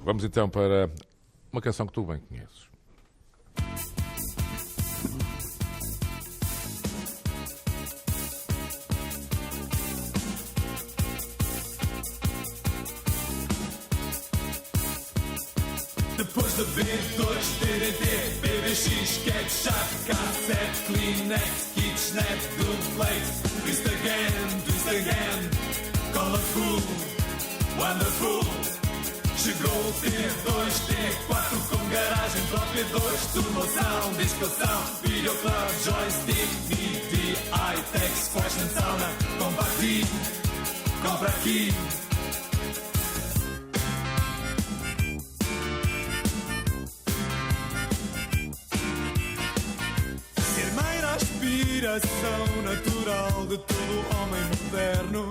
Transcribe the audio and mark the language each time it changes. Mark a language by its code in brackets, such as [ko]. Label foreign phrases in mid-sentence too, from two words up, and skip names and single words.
[pt] Vamos então para uma canção que tu bem conheces. Depois de B2, DDT, BBX, Ketchup, Cassette, Kleenex, Kitchenette, Duplex, [en] twist again, colorful, wonderful. [pt] Chegou o T2, T4 com garagem própria, 2, turboção, discoção, videoclub, joystick, DVD, iTex, [en] fashion sauna, [pt] compra aqui. Inspiração natural de todo homem moderno.